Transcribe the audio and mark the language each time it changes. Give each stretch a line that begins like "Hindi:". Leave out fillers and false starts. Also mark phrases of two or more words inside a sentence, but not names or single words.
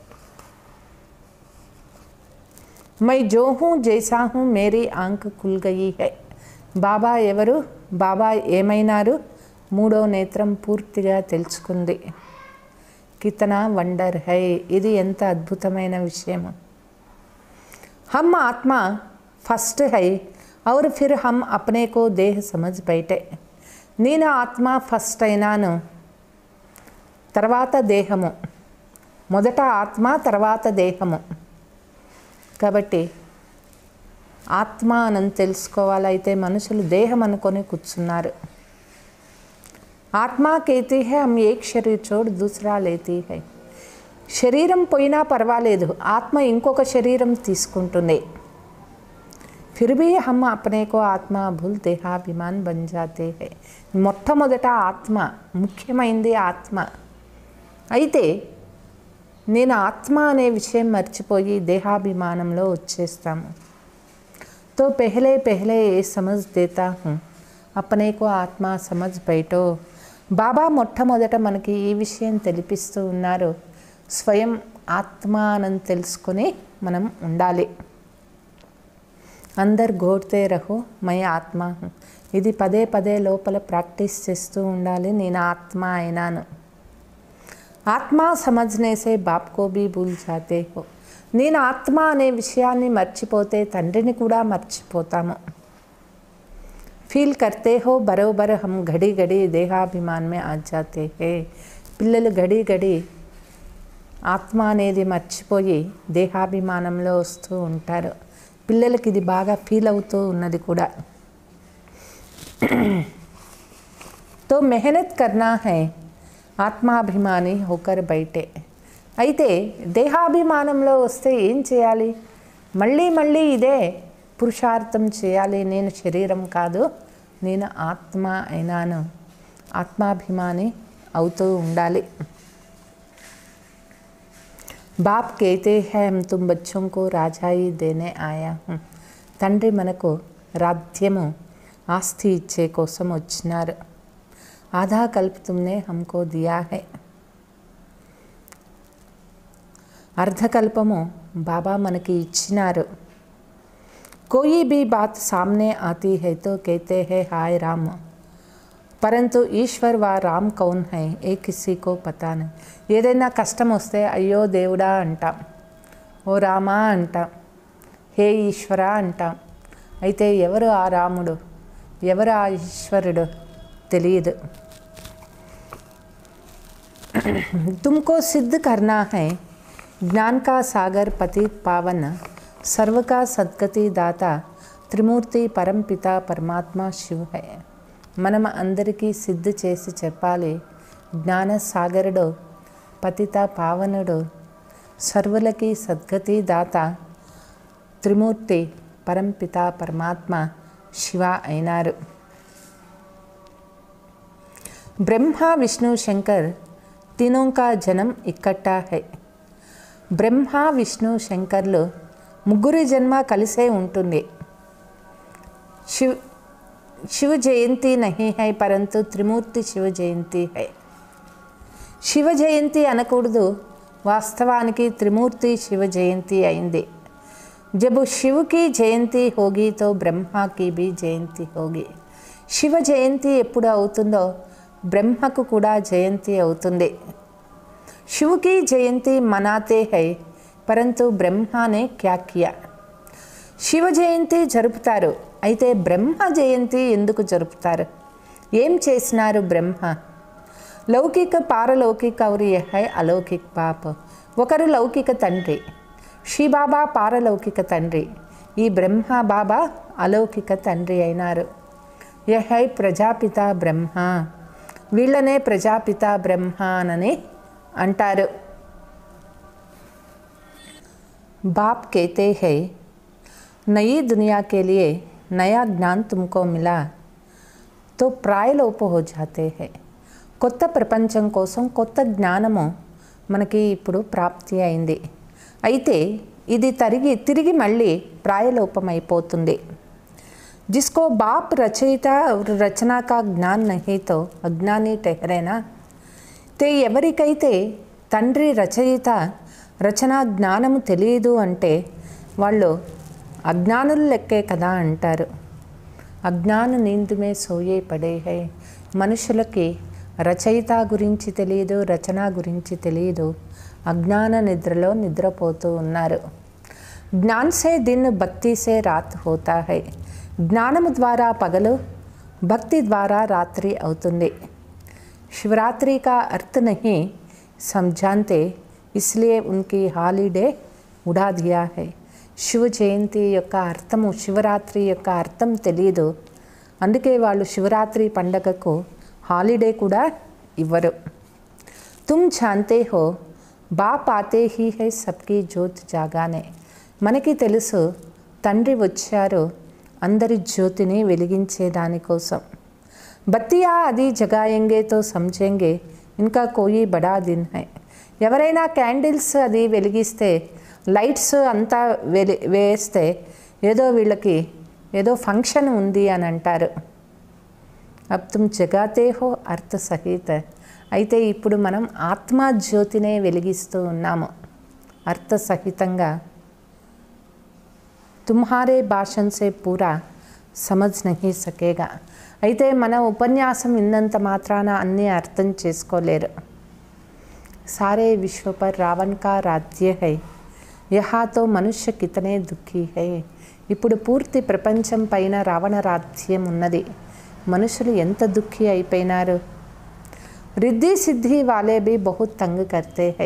Hindi: मैं जो हूँ जैसा हूँ मेरी आंख खुल गई है.
Telugu: బాబా ఎవరు, బాబా ఏమైనారు, మూడో నేత్రం పూర్తిగా తెలుసుకుంది.
Hindi: कितना वंडर है,
Telugu: ఇది ఎంత అద్భుతమైన విషయం.
Hindi: हम आत्मा फर्स्ट है और फिर हम अपने को देह समझ बैठे.
Telugu: నేను ఆత్మ ఫస్ట్ అయినాను, తర్వాత దేహము. మొదట ఆత్మ, తర్వాత దేహము. కాబట్టి ఆత్మ అని తెలుసుకోవాలైతే మనుషులు దేహం అనుకొని కూర్చున్నారు.
Hindi: ఆత్మ कहती है हम एक शरीर छोड़ दूसरा लेती है.
Telugu: శరీరం పోయినా పర్వాలేదు, ఆత్మ ఇంకొక శరీరం తీసుకుంటుంది.
Hindi: फिर भी हम अपने को आत्मा भूल देहाभिमान बन जाते हैं.
Telugu: మొట్టమొదట ఆత్మ, ముఖ్యమైనది ఆత్మ. అయితే నేను ఆత్మ అనే విషయం మర్చిపోయి దేహాభిమానంలో వచ్చేస్తాము.
Hindi: तो पहले ये समझ देता हूँ अपने को आत्मा समझ बैठो.
Telugu: బాబా మొట్టమొదట మనకి ఈ విషయం తెలిపిస్తూ ఉన్నారు. స్వయం ఆత్మ అని తెలుసుకొని మనం ఉండాలి.
Hindi: अंदर घोटते रहो मैं आत्मा.
Telugu: ఇది పదే లోపల ప్రాక్టీస్ చేస్తూ ఉండాలి. నేను ఆత్మ అయినాను.
Hindi: आत्मा समझने से बाप को भी भूल जाते हो.
Telugu: నేను ఆత్మ అనే విషయాన్ని మర్చిపోతే తండ్రిని కూడా మర్చిపోతాము.
Hindi: फील करते हो बरोबर हम घड़ी देहाभिमान में आ जाते हैं.
Telugu: పిల్లలు ఘడి ఆత్మ అనేది మర్చిపోయి దేహాభిమానంలో వస్తూ ఉంటారు. పిల్లలకి ఇది బాగా ఫీల్ అవుతూ ఉన్నది కూడా.
Hindi: तो मेहनत करना है आत्माभिमानी होकर बैठे.
Telugu: అయితే దేహాభిమానంలో వస్తే ఏం చేయాలి? మళ్ళీ ఇదే పురుషార్థం చేయాలి. నేను శరీరం కాదు, నేను ఆత్మ అయినాను. ఆత్మాభిమాని అవుతూ ఉండాలి.
Hindi: బాప్ कहते हैं हम तुम बच्चों को राजाई देने आया हूँ.
Telugu: తండ్రి మనకు రాజ్యము, ఆస్తి ఇచ్చే కోసం వచ్చినారు.
Hindi: आधा कल्प तुमने हमको दिया है.
Telugu: అర్ధకల్పము బాబా మనకి ఇచ్చినారు.
Hindi: कोई भी बात सामने आती है तो कहते हैं हाय राम, परंतु ईश्वर व राम कौन है ये किसी को पता नहीं.
Telugu: ఏదైనా కష్టం వస్తే అయ్యో దేవుడా అంటాం, ఓ రామా అంటాం, హే ఈశ్వర అంటాం. అయితే ఎవరు ఆ రాముడు, ఎవరు ఆ ఈశ్వరుడు తెలియదు.
Hindi: तुमको सिद्ध करना है ज्ञान का सागर पतित पावन सर्व का सद्गति दाता त्रिमूर्ति परमपिता परमात्मा शिव है.
Telugu: మనం అందరికీ సిద్ధి చేసి చెప్పాలి, జ్ఞాన సాగరుడు, పతిత పావనుడు, సర్వులకి సద్గతి దాత, త్రిమూర్తి పరంపిత పరమాత్మ శివ అయినారు.
Hindi: బ్రహ్మ విష్ణు శంకర్ तीनों का जन्म इकट्ठा है.
Telugu: బ్రహ్మ విష్ణు శంకర్లు ముగ్గురి జన్మ కలిసే ఉంటుంది.
Hindi: शिव जयंती नहीं है परंतु त्रिमूर्ति शिव जयंती है.
Telugu: शिव जयंती అనకూడదు, వాస్తవానికి త్రిమూర్తి శివ జయంతి అయింది.
Hindi: जब शिव की जयंती होगी तो ब्रह्मा की भी जयंती होगी.
Telugu: శివ జయంతి ఎప్పుడు అవుతుందో బ్రహ్మకు కూడా జయంతి అవుతుంది.
Hindi: शिव की जयंती मनाते हैं परंतु ब्रह्मा ने क्या किया.
Telugu: శివ జయంతి జరుపుతారు, అయితే బ్రహ్మ జయంతి ఎందుకు జరుపుతారు? ఏం చేసినారు బ్రహ్మ?
Hindi: लौकिक पारलौकिक और यह है अलौकिक बाप.
Telugu: ఒకరు లౌకిక తండ్రి, శ్రీ బాబా పారలౌకిక తండ్రి, ఈ బ్రహ్మ బాబా అలౌకిక తండ్రి అయినారు.
Hindi: यह है
Telugu: ప్రజాపిత బ్రహ్మ. వీళ్ళనే ప్రజాపిత బ్రహ్మ అని అంటారు.
Hindi: बाप कहते हैं नई दुनिया के लिए नया ज्ञान तुमको मिला तो ప్రాయలోప हो जाते हैं.
Telugu: కొత్త ప్రపంచం కోసం కొత్త జ్ఞానము మనకి ఇప్పుడు ప్రాప్తి అయింది. అయితే ఇది తిరిగి మళ్ళీ ప్రాయలోపమైపోతుంది.
Hindi: जिसको बाप रचयिता और रचना का ज्ञान नहीं तो अज्ञानी ठहरेना.
Telugu: ते ఎవరికైతే తండ్రి రచయిత రచనా జ్ఞానము తెలియదు అంటే వాళ్ళు అజ్ఞానులు లెక్కే కదా అంటారు.
Hindi: अज्ञान नींद में सोए पड़े हैं.
Telugu: మనుషులకి రచయిత గురించి తెలియదు, రచన గురించి తెలియదు. అజ్ఞాన నిద్రలో నిద్రపోతూ ఉన్నారు.
Hindi: ज्ञान से दिन भक्ति से रात होता है.
Telugu: జ్ఞానము ద్వారా పగలు, భక్తి ద్వారా రాత్రి అవుతుంది.
Hindi: శివరాత్రి का अर्थ नहीं समझाते इसलिए उनकी हॉलिडे उड़ा दिया है.
Telugu: శివ జయంతి యొక్క అర్థము, శివరాత్రి యొక్క అర్థం తెలియదు. అందుకే వాళ్ళు శివరాత్రి పండగకు హాలిడే కూడా ఇవ్వరు.
Hindi: तुम जानते हो बाप आते ही हैं सबकी ज्योत जगाने.
Telugu: మనకి తెలుసు తండ్రి వచ్చారు అందరి జ్యోతిని వెలిగించే దానికోసం.
Hindi: बत्तियाँ आदि जगाएंगे तो సమझेंगे इनका कोई बड़ा दिन है.
Telugu: ఎవరైనా క్యాండిల్స్ అది వెలిగిస్తే, లైట్స్ అంతా వేస్తే ఏదో వీళ్ళకి ఏదో ఫంక్షన్ ఉంది అని అంటారు.
Hindi: अब तुम जगाते हो अर्थ सहित.
Telugu: అయితే ఇప్పుడు మనం ఆత్మా జ్యోతినే వెలిగిస్తూ ఉన్నాము అర్థ సహితంగా.
Hindi: तुम्हारे भाषण से पूरा समझ नहीं सकेगा.
Telugu: అయితే మన ఉపన్యాసం విన్నంత మాత్రాన అన్నీ అర్థం చేసుకోలేరు.
Hindi: सारे विश्व पर रावण का राज्य है. यहाँ तो मनुष्य कितने दुःखी हैं.
Telugu: ఇప్పుడు పూర్తి ప్రపంచం పైన రావణ రాజ్యం ఉన్నది. మనుషులు ఎంత దుఃఖీ అయిపోయినారు.
Hindi: रिद्धि सिद्धि वाले भी बहुत तंग करते हैं.